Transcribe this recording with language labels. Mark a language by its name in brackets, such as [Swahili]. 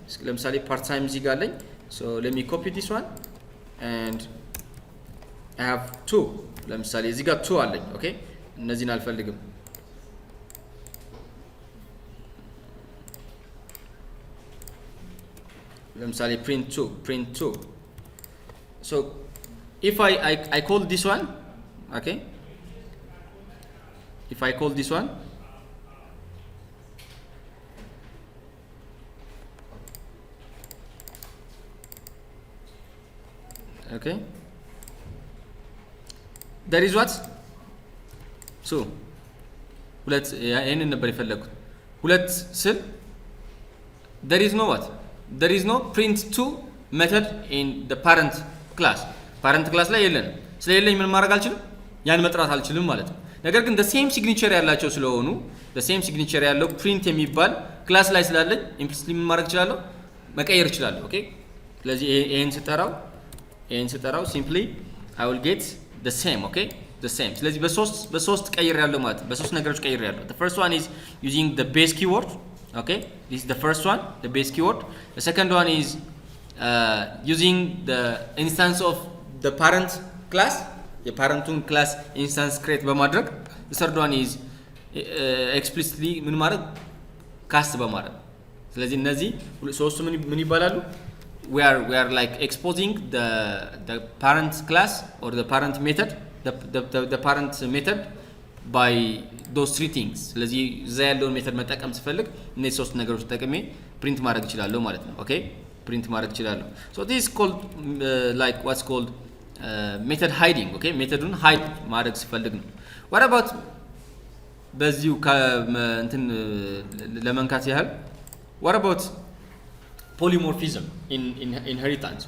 [English] ለምሳሌ part time [Amharic] እዚህ ጋር አለኝ። [English] so let me copy this one and I have two. [Amharic] ለምሳሌ እዚህ ጋር two አለኝ። ኦኬ እነዚህን አልፈልግም። ለምሳሌ print two. [English] So if I call this one, okay, if I call this one, okay, there is what? [Amharic] So ሁለት ይሄንን ነበር የፈለኩት። ሁለት ስል [English] there is no what? There is no print to method in the parent class. [Amharic] parent class ላይ የለን። ስለሌለኝ ምን ማድረግ አልችልም? ያን መጥራት አልችልም ማለት ነው። ነገር ግን the same signature ያላቸው ስለሆኑ the same signature ያለው print የሚባል ክላስ ላይ ስላለኝ implicitly ምን ማድረግ እችላለሁ? መቀየር እችላለሁ። ኦኬ ስለዚህ ይሄን ስጠራው [English] simply I will get the same, okay? the same. [Amharic] ስለዚህ በሶስት ቀይር ያለው ማለት ነው። በሶስት ነገሮች ቀይር ያለው. [English] The first one is using the base keyword, okay? This is the first one, the base keyword. The second one is using the instance of the parent class, [Amharic] የፓረንቱን ክላስ ኢንስታንስ ክሬት በማድረግ [English] the third one is explicitly [Amharic] ምን ማድረግ ካስት በማድረግ። ስለዚህ እነዚህ ሶስቱ ምን ይባላሉ? [English] we are like exposing the parent class or the parent method, the parent method by those three things. [Amharic] ስለዚህ እዛ ያለውን ሜተድ መጠቀም ስፈልግ እነዚህ ሶስት ነገሮች ተጠቅሜ ፕሪንት ማድረግ እችላለሁ ማለት ነው። ኦኬ ፕሪንት ማድረግ እችላለሁ። [English] so this is called like what's called method hiding, okay? [Amharic] ሜተዱን ሃይድ ማድረግ ስፈልግ ነው። what about በዚሁ እንትን ለመንካት ያህል [English] what about polymorphism in inheritance?